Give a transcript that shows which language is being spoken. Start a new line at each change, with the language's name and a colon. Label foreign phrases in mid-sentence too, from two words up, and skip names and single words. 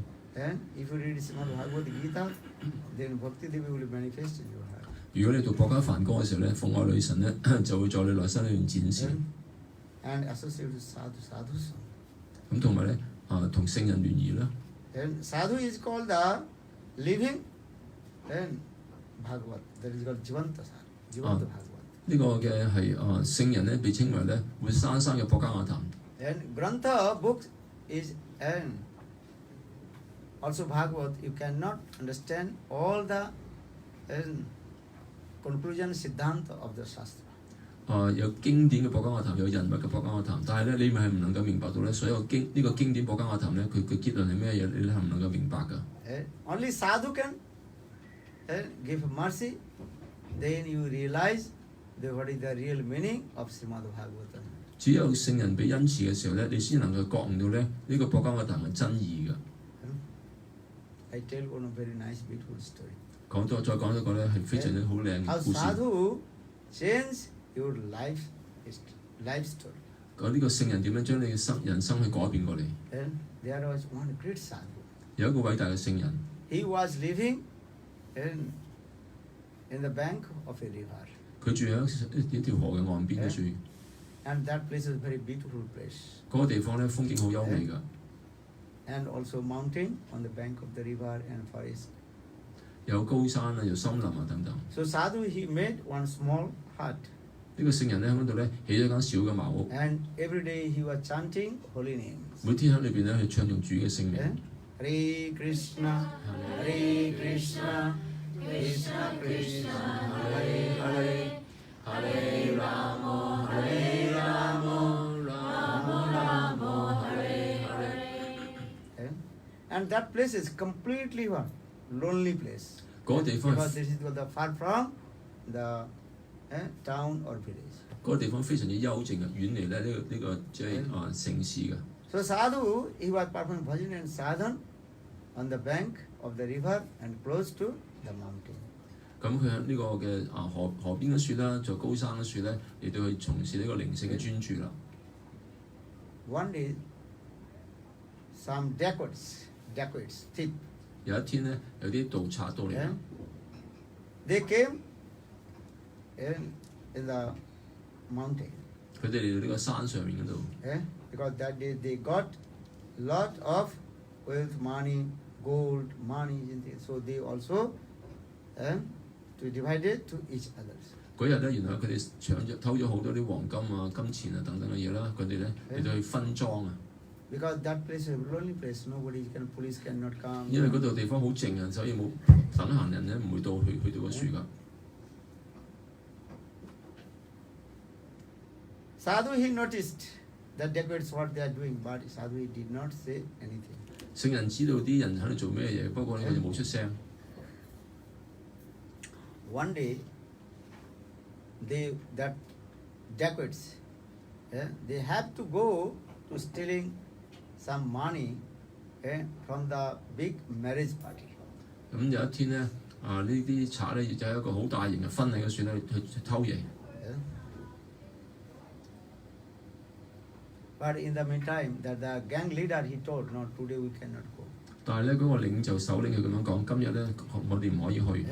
English: And if you read Srimad Bhagavad Gita, then Bhakti Devi will manifest in your heart.
Cantonese: 如果你讀博交梵歌嘅時候咧，奉愛女神咧就會在你內心裏面展示。
English: And associate with sadhu.
Cantonese: 咁同埋咧同聖人聯誼啦。
English: And sadhu is called the living and Bhagavad. That is called Jivanta sadhu. Jivanta Bhagavad.
Cantonese: 呢個嘅係聖人咧被稱為咧活生生嘅博交雅壇。
English: And Grantha book is and also Bhagavad. You cannot understand all the conclusion siddhanta of the Shastra.
Cantonese: 有經典嘅博交雅壇，有人物嘅博交雅壇，但係咧你咪係唔能夠明白到咧所有呢個經典博交雅壇咧，佢結論係咩嘢，你係唔能夠明白㗎。
English: Only sadhu can give mercy. Then you realize what is the real meaning of Srimad Bhagavatam.
Cantonese: 只有聖人俾恩慈嘅時候咧，你先能夠覺悟到咧呢個博交雅壇嘅真義㗎。
English: I tell one very nice, beautiful story.
Cantonese: 再講一個咧係非常之好靚嘅故事。
English: How sadhu change your life story.
Cantonese: 講呢個聖人點樣將你嘅人生去改變過嚟。
English: And there was one great sadhu.
Cantonese: 有一個偉大嘅聖人。
English: He was living in the bank of a river.
Cantonese: 佢住喺一條河嘅岸邊嘅住。
English: And that place is a very beautiful place.
Cantonese: 嗰個地方咧風景好優美㗎。
English: And also mountain on the bank of the river and forest.
Cantonese: 有高山啊，有森林啊等等。
English: So sadhu he made one small hut.
Cantonese: 呢個聖人咧喺嗰度咧起咗間小嘅茅屋。
English: And every day he was chanting holy names.
Cantonese: 每天喺裏邊咧去唱頌主嘅聖名。
English: Hare Krishna, Hare Krishna, Krishna Krishna, Hare Hare, Hare Rama, Hare Rama, Rama Rama, Hare Hare. And that place is completely what? Lonely place.
Cantonese: 嗰個地方
English: because this is far from the town or village.
Cantonese: 嗰個地方非常之幽靜嘅，遠離咧呢個即係城市嘅。
English: So sadhu he was performing bhajan and sadhan on the bank of the river and close to the mountain.
Cantonese: 咁佢喺呢個嘅河邊嘅樹啦，在高山嘅樹咧，嚟到去從事呢個靈性嘅專注啦。
English: One day, some dacoits, thief.
Cantonese: 有一天咧，有啲盜賊到嚟。
English: They came in the mountain.
Cantonese: 佢哋嚟到呢個山上面嗰度。
English: Because that day they got lot of wealth, money, gold, money, so they also to divide it to each others.
Cantonese: 嗰日咧，原來佢哋偷咗好多啲黃金啊、金錢啊等等嘅嘢啦，佢哋咧嚟到去分裝啊。
English: Because that place is a lonely place, police cannot come.
Cantonese: 因為嗰度地方好靜啊，所以冇等閒人咧唔會去到個樹㗎。
English: Sadhu he noticed that dacoits what they are doing, but sadhu he did not say anything.
Cantonese: 聖人知道啲人喺度做咩嘢，不過咧佢就冇出聲。
English: one day that dacoits, they have to go to stealing some money from the big marriage party.
Cantonese: 咁有一天咧，呢啲賊咧就有一個好大型嘅婚禮嘅選咧去偷嘢。
English: Yeah. But in the meantime, that the gang leader he told, no, today we cannot go.
Cantonese: 但係咧嗰個領袖首領佢咁樣講，今日咧我哋唔可以去。